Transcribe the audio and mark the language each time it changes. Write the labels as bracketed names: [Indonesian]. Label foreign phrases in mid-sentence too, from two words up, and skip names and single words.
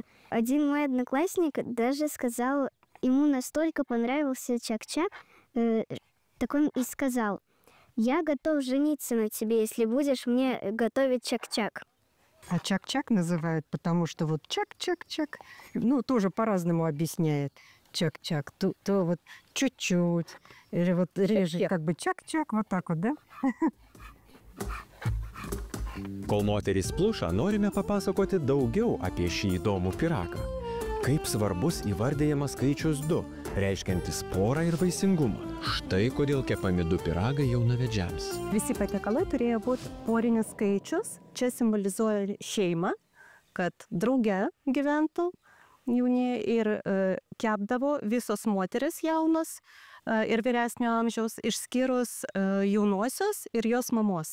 [Russian] Один мой одноклассник даже сказал, ему настолько понравился чак-чак, так он и сказал, Я готов жениться на тебе, если будешь мне готовить чак-чак. А чак-чак называют, потому что вот чак-чак-чак, ну, тоже по-разному объясняет чак-чак. То вот чуть-чуть, или вот реже как бы чак-чак, вот так вот, да? [Lithuanian] Kol moterys pluša, norime papasakoti daugiau apie šį įdomų pyragą. Kaip svarbus įvardėjamas skaičius 2, reiškiantis porą ir vaisingumą. Štai kodėl kepami 2 pyragai jaunavedžiams. Visi patiekalai turėjo būti porinis skaičius. Čia simbolizuoja šeimą, kad drauge gyventų jauni ir kepdavo visos moteris jaunos ir vyresnio amžiaus, išskyrus jaunosios ir jos mamos.